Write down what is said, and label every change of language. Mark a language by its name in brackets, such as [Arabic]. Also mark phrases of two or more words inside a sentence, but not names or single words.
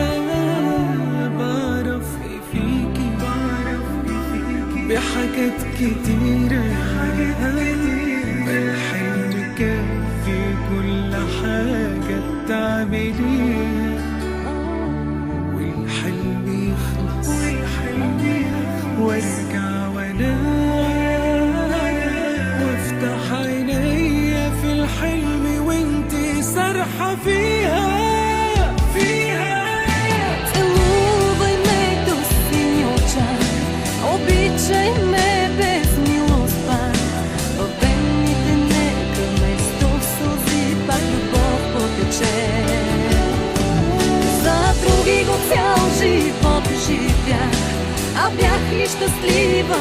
[Arabic] بعرف فيكي بحاجات كتيرة، الحلم كافي كل حاجة بتعمليها. والحلم يخلص وارجع وانام وافتح عينيا في الحلم وانتي سارحة فيها. [Bulgarian] Целувай ме до сини очак, обичай ме без милост пак. Във вените нека вместо сълзи пак любов потече. За други го цял живот живях, а бях ли щастлива?